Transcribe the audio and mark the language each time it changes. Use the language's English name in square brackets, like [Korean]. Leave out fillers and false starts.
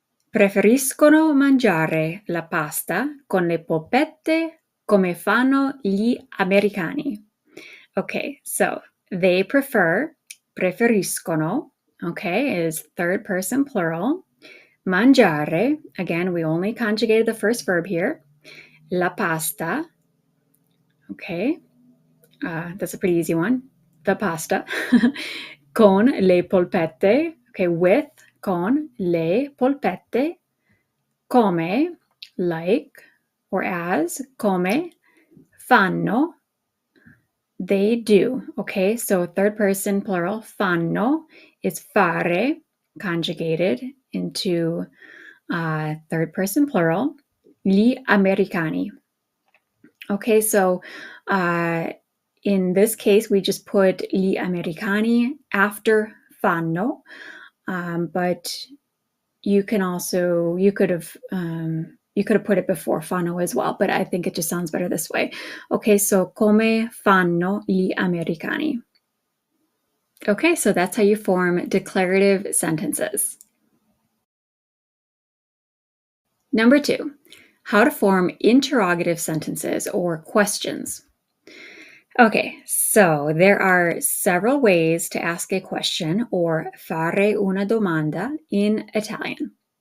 [Italian] Preferiscono mangiare la pasta con le polpette come fanno gli americani. [English] Okay, so they preferiscono, okay, is third person plural. Mangiare, again, we only conjugated the first verb here. [Italian] La pasta, [English] okay, that's a pretty easy one. The pasta. [Italian] Con le polpette, [English] okay, with, [Italian] con le polpette, come, [English] like, or as, come, [Italian] fanno, [English] they do, okay? So third person plural, fanno is fare, conjugated into third person plural, [Italian] gli americani. [English] Okay, so in this case, we just put [Italian] gli americani [English] after fanno, but you could have put it before fanno as well, but I think it just sounds better this way. Okay, so [Italian] come fanno gli americani. [English] Okay, so that's how you form declarative sentences. Number 2, how to form interrogative sentences or questions. Okay, so there are several ways to ask a question or [Italian] fare una domanda [English] in Italian.